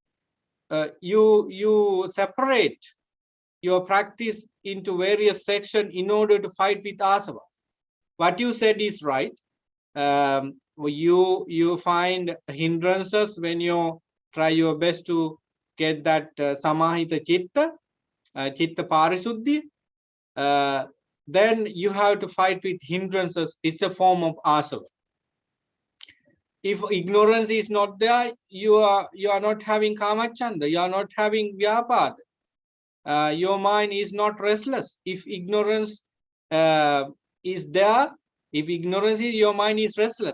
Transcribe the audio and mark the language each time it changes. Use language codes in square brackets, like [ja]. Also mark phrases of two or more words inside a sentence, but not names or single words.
[en] You separate your practice into various sections in order to fight with asava. What you said is right. You find hindrances when you try your best to get that [pi] samahita chitta, chitta parisuddhi. [en] Then you have to fight with hindrances. It's a form of asava. If ignorance is not there, you are not having kamachanda, you are not having vyapada. Your mind is not restless. If ignorance is there, if ignorance is, your mind is restless.